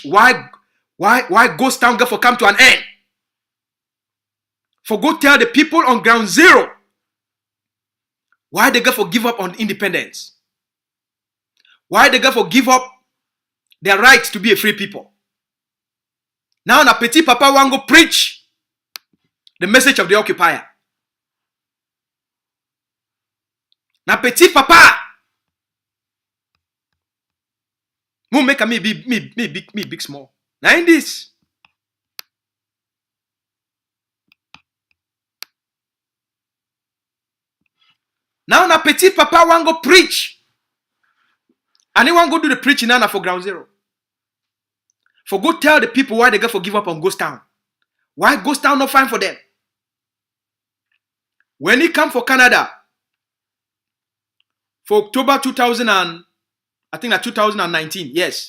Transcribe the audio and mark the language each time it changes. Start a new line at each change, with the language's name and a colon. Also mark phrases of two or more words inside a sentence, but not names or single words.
Nigerian Pidgin: Why ghost town get for come to an end? For go tell the people on ground zero why they get for give up on independence. Why they get for give up their right to be a free people. Now na
French: petit papa
Nigerian Pidgin: want go preach the message of the occupier. Na
French: petit papa
Nigerian Pidgin: who make me big small. Now in this. Now na
French: petit papa
Nigerian Pidgin: want go preach. And he want go do the preaching now for ground zero. For go tell the people why they get for give up on Ghost Town. Why Ghost Town not fine for them? When he come for Canada for October 2019, yes.